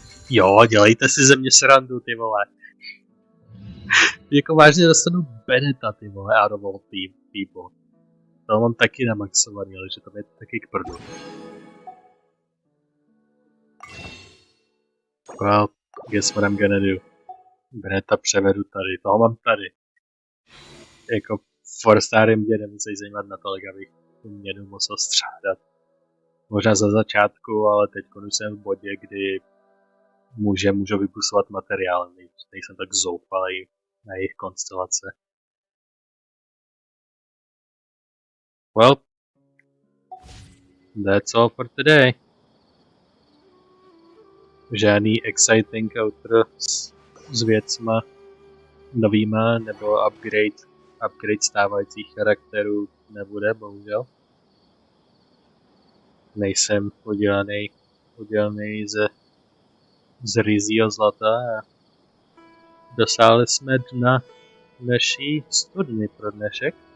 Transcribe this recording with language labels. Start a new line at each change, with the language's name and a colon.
Czech: Jo, dělejte si ze mě srandu, ty vole. Jako vážně dostanu Beneta, ty vole,
English: out of all people.
Czech: To mám taky namaxovaný, ale že to je taky k prdu.
English: Well, guess what I'm gonna do.
Czech: Beneta převedu tady, toho mám tady. Jako for Staré mě nemusí zajímat natolik, abych tu měnu musel střádat. Možná za začátku, ale teď už jsem v bodě, kdy můžu vypusovat materiál, nejsem tak zoufalý na jejich konstelace.
English: Well, that's all for today.
Czech: Žádný exciting outro s věcma novýma nebo upgrade stávajících charakterů nebude, bohužel. Nejsem udělaný z ryzího zlata a dosáhli jsme dna naší studny pro dnešek.